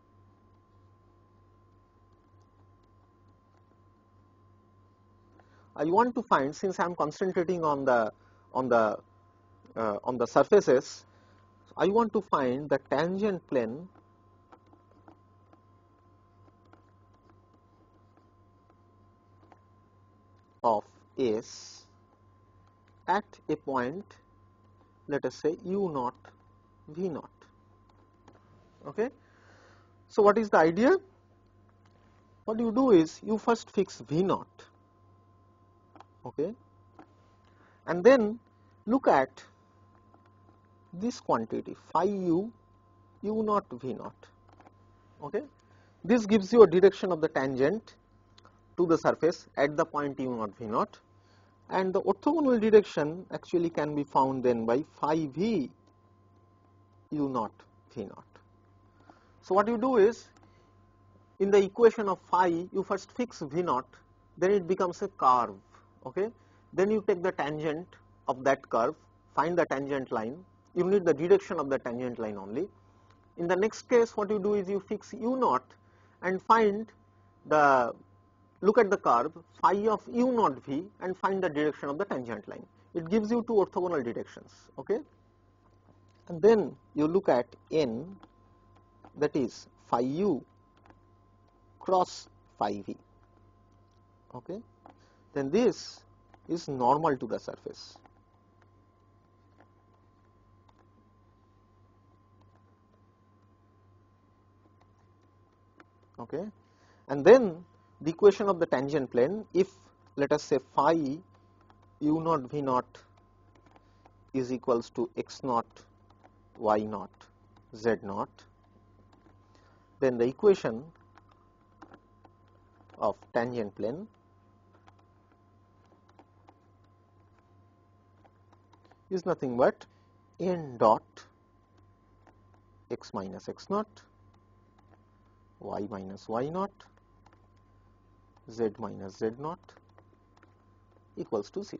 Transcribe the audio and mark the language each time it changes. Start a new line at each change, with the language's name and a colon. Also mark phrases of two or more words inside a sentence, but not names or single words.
English: I want to find, since I am concentrating on the surfaces, I want to find the tangent plane of S at a point, let us say u0, v0. Okay. So what is the idea? What you do is you first fix v0, okay, and then look at this quantity phi u, u0, v0. Okay. This gives you a direction of the tangent to the surface at the point u0, v0, and the orthogonal direction actually can be found then by phi v u0, v0. So what you do is, in the equation of phi, you first fix v0, then it becomes a curve. Okay. Then you take the tangent of that curve, find the tangent line. You need the direction of the tangent line only. In the next case, what you do is you fix u0 and look at the curve phi of u0 v and find the direction of the tangent line. It gives you two orthogonal directions. Okay. And then you look at n, that is phi u cross phi v. Okay. Then this is normal to the surface. Okay. And then the equation of the tangent plane, if let us say phi u0 v0 is equals to x naught, y naught, z naught, then the equation of tangent plane is nothing but n dot x minus x naught, y minus y naught, z minus z naught equals to 0.